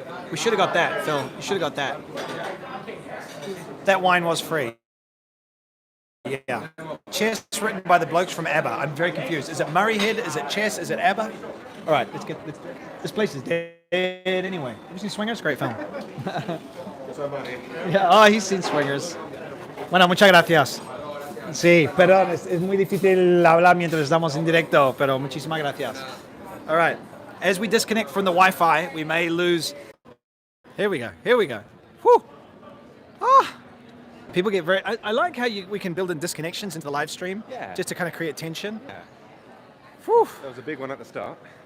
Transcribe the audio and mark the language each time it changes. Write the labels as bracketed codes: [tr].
[en] We should have got that, Phil. You should have got that. That wine was free. Yeah. Chess written by the blokes from ABBA. I'm very confused. Is it Murray Head? Is it Chess? Is it ABBA? All right, this place is dead anyway. Have you seen Swingers? Great film. Yeah, oh, he's seen Swingers. [es] Bueno, muchas gracias. Sí, perdón, es muy difícil hablar mientras estamos en directo, pero muchísimas gracias. [en] All right, as we disconnect from the Wi-Fi, we may lose. Here we go. Whew. Ah. People get very. I like how we can build in disconnections into the live stream, just to kind of create tension. Yeah. Whew. That was a big one at the start.